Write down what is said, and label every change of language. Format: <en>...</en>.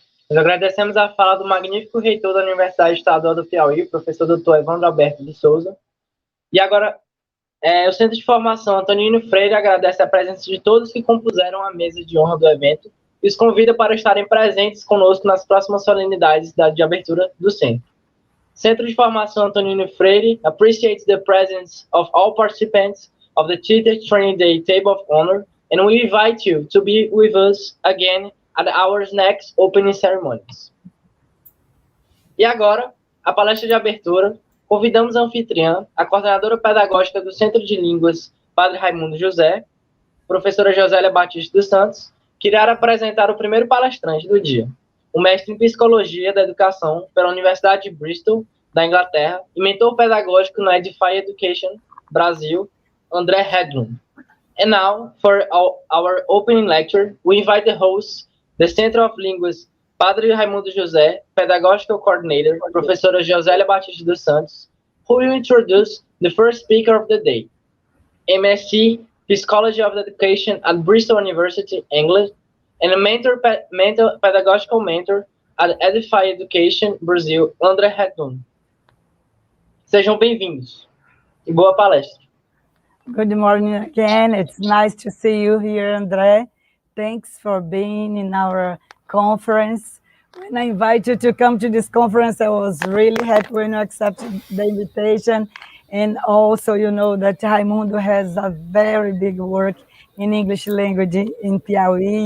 <pt>Nós agradecemos a fala do magnífico reitor da Universidade Estadual do Piauí, professor Dr. Evandro Alberto de Souza. E agora, o Centro de Formação Antonino Freire agradece a presença de todos que compuseram a mesa de honra do evento e os convida para estarem presentes conosco nas próximas solenidades de abertura do centro.</pt> <en>Centro de Formação Antonino Freire appreciates the presence of all participants of the Teacher Training Day Table of Honor, and we invite you to be with us again at our next opening ceremonies.</en> <pt>E agora, a palestra de abertura, convidamos a anfitriã, a coordenadora pedagógica do Centro de Línguas, Padre Raimundo José, professora Josélia Batista dos Santos, que irá apresentar o primeiro palestrante do dia, o mestre em Psicologia da Educação pela Universidade de Bristol, da Inglaterra, e mentor pedagógico na Edify Education Brasil, André Hedlund.</pt> <en>And now, for our opening lecture, we invite the host, the Center of Linguas, Padre Raimundo José, Pedagogical Coordinator, Professora Josélia Batista dos Santos, who will introduce the first speaker of the day, MSc Psychology of Education at Bristol University, England, and a pedagogical mentor at Edify Education, Brazil, André Johnson.</en> <pt>Sejam bem-vindos e boa palestra.</pt> <en>Good morning again. It's nice to see you here, André. Thanks for being in our conference. When I invited you to come to this conference, I was really happy when you accepted the invitation. And also, you know that Raimundo has a very big work in English language in Piauí.</en>